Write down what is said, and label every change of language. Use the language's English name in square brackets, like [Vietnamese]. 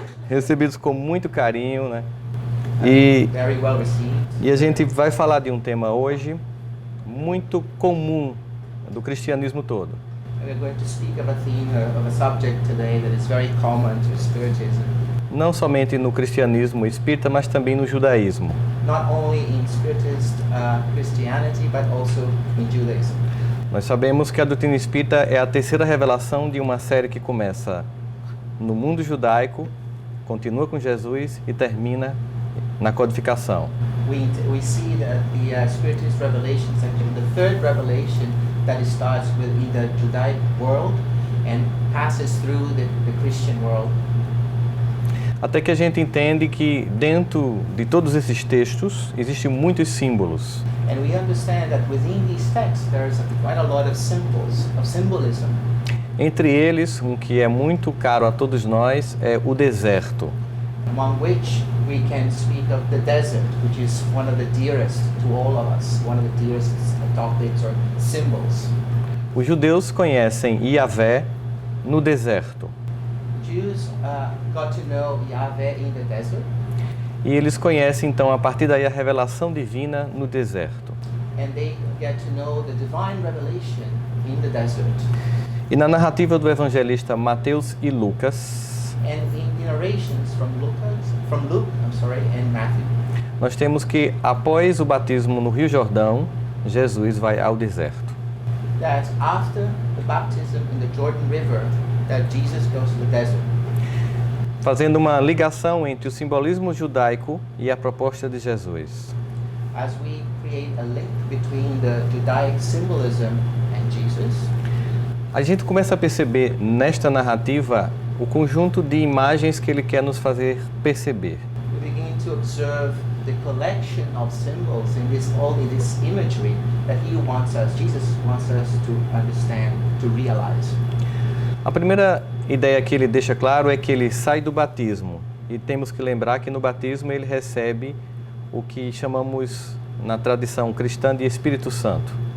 [Portuguese] recebidos com muito carinho, né? E [English] Very well received. [Portuguese] a gente vai falar de um tema hoje muito comum do cristianismo todo. [English] We're going to speak of a theme, of a subject today that is very common to Spiritism. [Portuguese] Não somente no cristianismo espírita, mas também no judaísmo. [English] Not only in Spiritist Christianity, but also in Judaism. [Portuguese] Nós sabemos que a doutrina espírita é a terceira revelação de uma série que começa no mundo judaico, continua com Jesus e termina na codificação. [English] We see that the Spiritist revelation is actually the third revelation that starts in the Judaic world and passes through the Christian world. [Portuguese] Até que a gente entende que dentro de todos esses textos existem muitos símbolos. [English] And we understand that within these texts there is quite a lot of symbols, of symbolism. [Portuguese] Entre eles, um que é muito caro a todos nós é o deserto. [English] Among which we can speak of the desert, which is one of the dearest to all of us, one of the dearest topics or symbols. [Portuguese] Os judeus conhecem Yahvé no deserto. [English] Jews got to know Yahweh in the desert, [Portuguese] E eles conhecem então a partir daí a revelação divina no deserto. [English] and they get to know the divine revelation in the desert. [Portuguese] E na narrativa do evangelista Mateus e Lucas, [English] And in narrations from Luke, and Matthew, [Portuguese] nós temos que após o batismo no Rio Jordão, Jesus vai ao deserto. [English] that after the baptism in the Jordan River, that Jesus goes to the desert. [Portuguese] Fazendo uma ligação entre o simbolismo judaico e a proposta de Jesus. [English] As we create a link between the Judaic symbolism and Jesus, [Portuguese] A gente começa a perceber nesta narrativa o conjunto de imagens que ele quer nos fazer perceber. [English] we begin to observe the collection of symbols in this imagery that Jesus wants us to understand, to realize. [Portuguese] A primeira ideia que ele deixa claro é que ele sai do batismo. E temos que lembrar que no batismo ele recebe o que chamamos na tradição cristã de Espírito Santo.